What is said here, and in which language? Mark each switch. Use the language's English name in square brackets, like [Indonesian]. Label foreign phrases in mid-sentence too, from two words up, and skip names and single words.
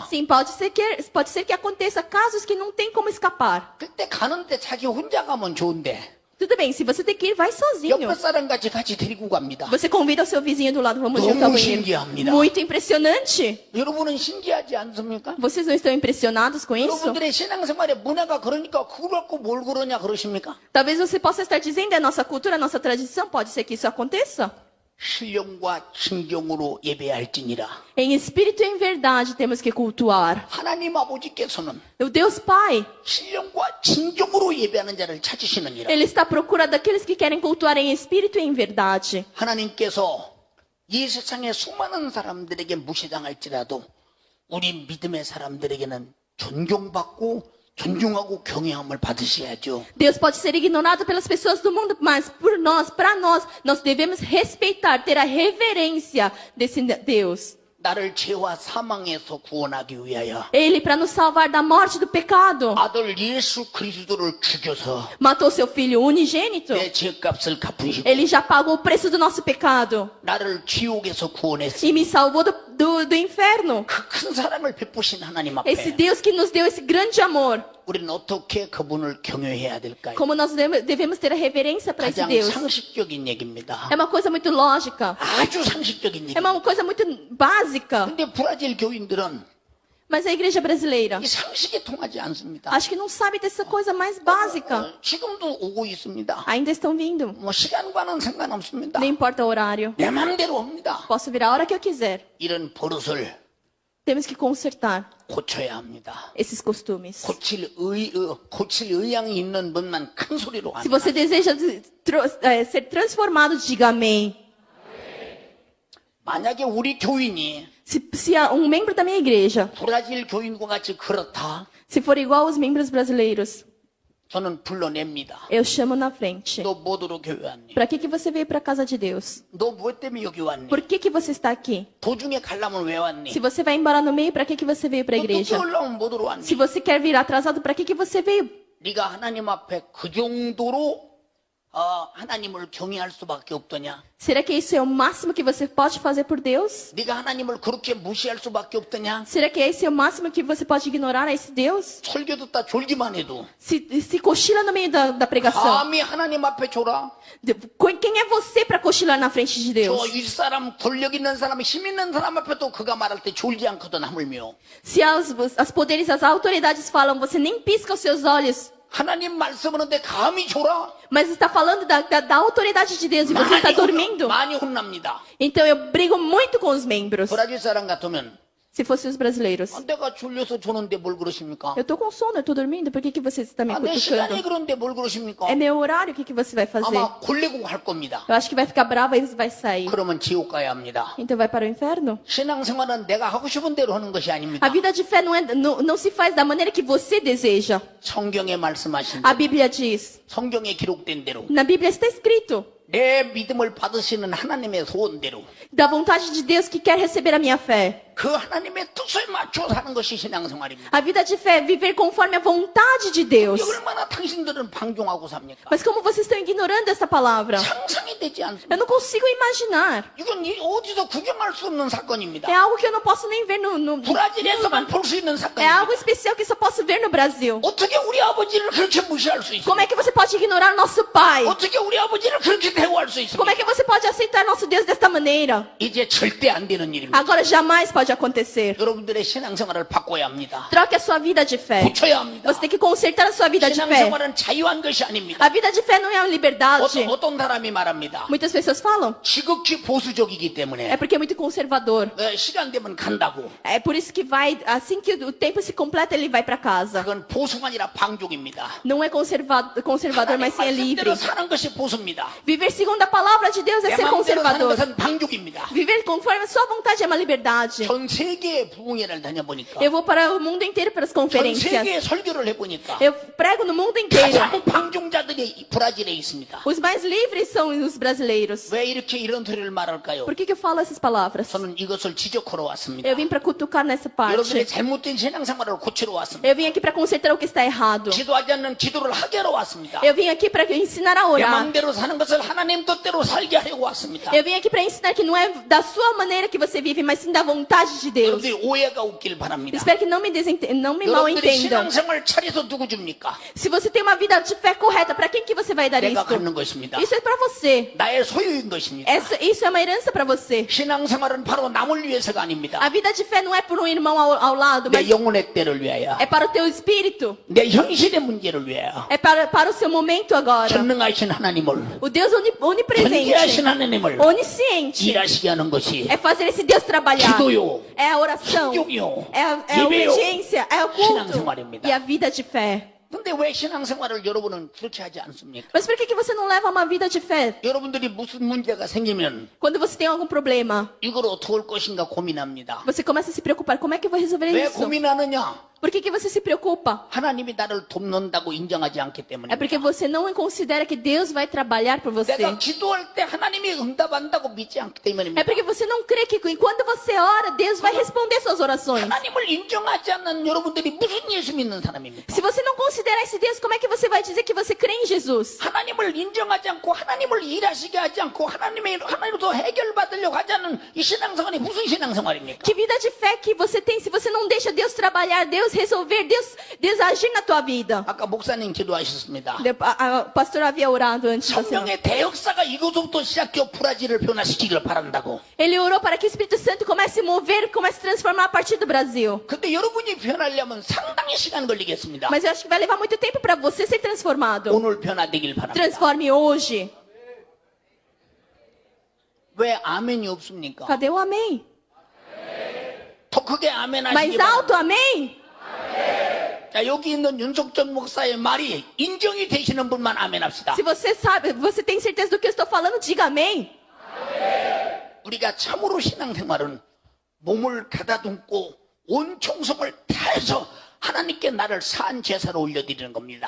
[Portuguese] Sim, pode ser que aconteça casos que não tem como escapar. [Korean] 그때 가는데 자기 혼자 가면 좋은데 [Portuguese] Tudo bem, se você tem que ir, vai sozinho. [Korean] 옆에 사람 같이 데리고 갑니다. [Portuguese] Você convida o seu vizinho do lado, vamos junto ao [Korean] 너무 [Portuguese] banheiro. [Korean] 신기합니다. [Portuguese] Muito impressionante. [Korean] 여러분은 신기하지 않습니까? [Portuguese] Vocês não estão impressionados com isso? [Korean] 여러분들의 신앙생활의 문화가 그러니까 그걸 갖고 뭘 그러냐 그러십니까? [Portuguese] Talvez você possa estar dizendo, é nossa cultura, é nossa tradição. Pode ser que isso aconteça. [Korean] 신령과 진경으로 예배할지니라. [Portuguese] Em espírito e em verdade temos que cultuar. [Korean] 하나님 아버지께서는 [Portuguese] O Deus Pai, [Korean] 신령과 진경으로 예배하는 자를 찾으시느니라. [Portuguese] Ele está à procura daqueles que querem cultuar em espírito e em verdade. [Korean] 하나님께서 이 세상의 수많은 사람들에게 무시당할지라도 우리 믿음의 사람들에게는 존경받고 존중하고 경외함을 받으셔야죠. [Portuguese] Deus pode ser ignorado pelas pessoas do mundo, mas por nós, para nós devemos respeitar, ter a reverência desse Deus. [Korean] 나를 죄와 사망에서 구원하기 위하여 [Portuguese] Ele, para nos salvar da morte do pecado, [Korean] 아들 예수 그리스도를 죽여서 [Portuguese] matou seu filho unigênito. [Korean] 내 죄값을 갚으시고 [Portuguese] Ele já pagou o preço do nosso pecado [Korean] 나를 지옥에서 구원했으니 [Portuguese] e me salvou do inferno. [Korean] 그 큰 사랑을 베푸신 하나님 [Portuguese] Esse [Korean] 앞에 [Portuguese] Deus que nos deu esse grande amor. [Korean] 우리는 어떻게 그분을 경외해야 될까요? [Portuguese] Como nós devemos ter a reverência para esse [Korean] 가장 [Portuguese] Deus. [Korean] 상식적인 얘기입니다. [Portuguese] É uma coisa muito lógica. [Korean] 아주 상식적인 [Portuguese] É [Korean] 얘기. [Portuguese] uma coisa muito básica. [Korean] 근데 브라질 교인들은 [Portuguese] Mas a igreja brasileira, [Korean] 이 상식이 통하지 않습니다. [Portuguese] acho que não sabe dessa coisa mais básica. [Korean] 지금도 오고 있습니다. [Portuguese] Ainda estão vindo. [Korean] 뭐 시간과는 상관없습니다. [Portuguese] Não importa o horário. [Korean] 내 마음대로 옵니다. [Portuguese] Posso vir a hora que eu quiser. [Korean] 이런 버릇을 [Portuguese] Temos que consertar [Korean] 고쳐야 합니다. [Portuguese] esses costumes. [Korean] 고칠 의향이 있는 분만 큰 소리로 [Portuguese] Se [Korean] 합니다. [Portuguese] você deseja ser transformado, diga amém. [Korean] 만약에 우리 교인이 [Portuguese] Se membro da minha igreja, [Korean] 브라질 교인과 같이 그렇다, [Portuguese] se for igual aos membros brasileiros, [Korean] 저는 불러냅니다. [Portuguese] eu chamo na frente. [Korean] 너 뭐더러 교회 왔니? [Portuguese] Para que você veio para a casa de Deus? [Korean] 너 뭐 때문에 여기 왔니? [Portuguese] Por que você está aqui? [Korean] 도중에 가려면 왜 왔니? [Portuguese] Se você vai embora no meio, para que você veio para a [Korean] 너 늦게 [Portuguese] igreja? [Korean] 올라오면 뭐더러 왔니? [Portuguese] Se você quer vir atrasado, para que você veio? [Korean] 네가 하나님 앞에 그 정도로 하나님을 경외할 수밖에 없더냐? [Portuguese] Será que isso é o máximo que você pode fazer por Deus? [Korean] 네가 하나님을 그렇게 무시할 수밖에 없더냐? [Portuguese] Será que esse é o máximo que você pode ignorar a esse Deus? [Korean] 설교 듣다 졸기만 해도 [Portuguese] Se cochila no meio da pregação. [Korean] 감히 하나님 앞에 줘라. [Portuguese] Quem é você para cochilar na frente de Deus? [Korean] 저 윗사람, 권력 있는 사람, 힘 있는 사람 앞에도 그가 말할 때 졸지 않거든 하물며 [Portuguese] Se as poderes, as autoridades falam, você nem pisca os seus olhos. [Korean] 하나님 말씀하는데 감히 줘라. [Portuguese] Mas está falando da autoridade de Deus e você está dormindo. [Korean] 많이 혼납니다. [Portuguese] Então eu brigo muito com os membros. [Korean] 브라질 사람 같으면 [Portuguese] Se fossem os brasileiros. [Korean] 내가 졸려서 조는데 뭘 그러십니까? [Portuguese] Eu tô com sono, eu tô dormindo. Por que você está me [Korean] 내 시간이 [Portuguese] cutucando? [Korean] 그런데 뭘 그러십니까? [Portuguese] É meu horário, o que você vai fazer? [Korean] 아마 골리고 갈 겁니다. [Portuguese] Eu acho que vai ficar brava e vai sair. [Korean] 그러면 지옥 가야 합니다. [Portuguese] Então vai para o inferno? [Korean] 신앙생활은 내가 하고 싶은 대로 하는 것이 아닙니다. [Portuguese] A vida de fé não se faz da maneira que você deseja. [Korean] 성경에 말씀하신 [Portuguese] A [Korean] 대로, [Portuguese] Bíblia diz. [Korean] 성경에 기록된 대로, [Portuguese] Na Bíblia está escrito. [Korean] 내 믿음을 받으시는 하나님의 소원대로 [Portuguese] Da vontade de Deus que quer receber a minha fé. [Korean] 그 하나님의 뜻을 맞춰 사는 것이 신앙생활입니다. [Portuguese] A vida de fé é viver conforme a vontade de Deus. [Korean] 얼마나 당신들은 방종하고 삽니까? [Portuguese] Mas como vocês estão ignorando essa palavra? [Korean] 상상이 되지 않습니다. [Portuguese] Eu não consigo imaginar. [Korean] 이건 어디서 구경할 수 없는 사건입니다. [Portuguese] É algo que eu não posso nem ver no [Korean] 브라질에서만 볼 수 있는 [Portuguese] É algo [Korean] 사건입니다. [Portuguese] especial que só posso ver no Brasil. [Korean] 어떻게 우리 아버지를 그렇게 무시할 수 [Portuguese] Como [Korean] 있습니까? [Portuguese] é que você pode ignorar nosso pai? [Korean] 어떻게 우리 아버지를 그렇게 대우할 수 [Portuguese] Como é [Korean] 있습니까? [Portuguese] que você pode aceitar nosso Deus desta maneira? [Korean] 이제 절대 안 되는 일입니다. [Portuguese] Agora jamais pode acontecer. [Korean] 여러분들의 신앙생활을 바꿔야 합니다. [Portuguese] Troque a sua vida de fé. [Korean] 고쳐야 합니다. [Portuguese] Você tem que consertar a sua vida de fé. [Korean] 신앙생활은 자유한 것이 아닙니다. [Portuguese] A vida de fé não é uma liberdade. [Korean] 어떤 사람이 말합니다. [Portuguese] Muitas pessoas falam. [Korean] 지극히 보수적이기 때문에 [Portuguese] É porque é muito conservador. [Korean] 시간 되면 간다고. [Portuguese] É por isso que vai, assim que o tempo se completa, ele vai para casa. [Korean] 그건 보수가 아니라 방종입니다. [Portuguese] Não é conservador, mas sim é livre. [Korean] 말씀대로 사는 것이 보수입니다. [Portuguese] Viver segundo a palavra de Deus é [Korean] 내 [Portuguese] ser [Korean] 마음대로 사는 [Portuguese] conservador. [Korean] 것은 방종입니다. [Portuguese] Viver conforme a sua vontade é uma liberdade. [Korean] 전 세계의 부흥회를 다녀보니까 [Portuguese] Eu vou para o mundo inteiro para as [Korean] 전 [Portuguese] conferências. [Korean] 세계에 설교를 해보니까 [Portuguese] Eu prego no mundo inteiro. [Korean] 가장 방종자들이 브라질에 있습니다. [Portuguese] Os mais livres são os brasileiros. [Korean] 왜 이렇게 이런 소리를 말할까요? [Portuguese] Por que eu falo essas palavras? [Korean] 저는 이것을 지적하러 왔습니다. [Portuguese] Eu vim para cutucar nessa [Korean] 여러분들의 [Portuguese] parte. [Korean] 잘못된 신앙생활을 고치러 왔습니다. [Portuguese] Eu vim aqui para consertar o que está errado. [Korean] 기도하지 않는 기도를 하게 하러 왔습니다. [Portuguese] Eu vim aqui para ensinar a [Korean] 내 [Portuguese] orar. [Korean] 마음대로 사는 것을 하나님 뜻대로 살게 하려고 왔습니다. [Portuguese] Eu vim aqui para ensinar que não é da sua maneira que você vive, mas sim da vontade de Deus. [Korean] 여러분들이 오해가 없길 바랍니다. [Portuguese] Espero que não me mal [Korean] 여러분들이 [Portuguese] entendam. [Korean] 신앙생활 차려서 누구 줍니까? [Portuguese] Se você tem uma vida de fé correta, para quem que você vai dar [Korean] 내가 [Portuguese] isso? [Korean] 갖는 것입니다. [Portuguese] Isso é para você. [Korean] 나의 소유인 것입니다. [Portuguese] Isso é uma herança para você. [Korean] 신앙생활은 바로 남을 위해서가 아닙니다. [Portuguese] A vida de fé não é por um irmão ao lado, [Korean] 내 [Portuguese] mas [Korean] 영혼의 때를 위하여, [Portuguese] é para o teu espírito. [Korean] 내 현실의 문제를 위하여 [Portuguese] É para o seu momento agora. [Korean] 전능하신 하나님을, [Portuguese] O Deus onipresente, [Korean] 전지하신 하나님을 [Portuguese] onisciente, [Korean] 일하시게 하는 것이 [Portuguese] é fazer esse Deus trabalhar. [Korean] 기도요, [Portuguese] É a oração, [Korean] 충격요, [Portuguese] é a [Korean] 예배요, [Portuguese] obediência, é o culto [Korean] 신앙생활입니다. [Portuguese] e a vida de fé. [Korean] 근데 왜 신앙생활을 여러분은 그렇게 하지 않습니까? [Portuguese] Mas por que você não leva uma vida de fé? [Korean] 여러분들이 무슨 문제가 생기면 [Portuguese] Quando você tem algum problema, [Korean] 이걸 어떻게 할 것인가 고민합니다. [Portuguese] você começa a se preocupar. Como é que eu vou resolver [Korean] 왜 [Portuguese] isso? [Korean] 고민하느냐? [Portuguese] Por que você se preocupa? [Korean] 하나님이 나를 돕는다고 인정하지 않기 [Portuguese] É [Korean] 때문입니다. [Portuguese] porque você não considera que Deus vai trabalhar por você. [Korean] 내가 기도할 때 하나님이 응답한다고 믿지 않기 때문입니다. [Portuguese] É porque você não crê que quando você ora, Deus vai responder suas orações. [Korean] 하나님을 인정하지 않는 여러분들이 무슨 예수 믿는 사람입니까? [Portuguese] Se você não considerar esse Deus, como é que você vai dizer que você crê em Jesus? [Korean] 하나님을 인정하지 않고 하나님을 일하시게 하지 않고 하나님으로부터 해결받으려고 하지 않는 이 신앙생활이 무슨 신앙생활입니까? [Portuguese] Que vida de fé que você tem se você não deixa Deus trabalhar, Deus resolver, Deus agir na tua vida? [Korean] 아까 목사님 기도하셨습니다. [Portuguese] O pastor havia orado antes da semana. [Korean] 성령의 대역사가 이곳부터 시작해 브라질을 변화시키기를 바란다고. [Portuguese] Ele orou para que o Espírito Santo comece a mover, comece a transformar a partir do Brasil. [Korean] 근데 여러분이 변하려면 상당히 시간 걸리겠습니다. [Portuguese] Mas eu acho que vai levar muito tempo para você ser transformado. [Korean] 오늘 변화되길 바랍니다. [Portuguese] Transforme hoje. [Korean] 왜 아멘이 없습니까? [Portuguese] Cadê o amém? [Korean] 더 크게 아멘 하시기 [Portuguese] Mais [Korean] 바랍니다. [Portuguese] alto, amém? [Korean] 자, 여기 있는 윤석전 목사의 말이 인정이 되시는 분만 아멘 합시다. [Portuguese] Se você sabe, você tem certeza do que eu estou falando, diga amém. [Korean] 우리가 참으로 신앙생활은 몸을 가다듬고 온 총성을 다해서 하나님께 나를 산 제사로 올려드리는 겁니다.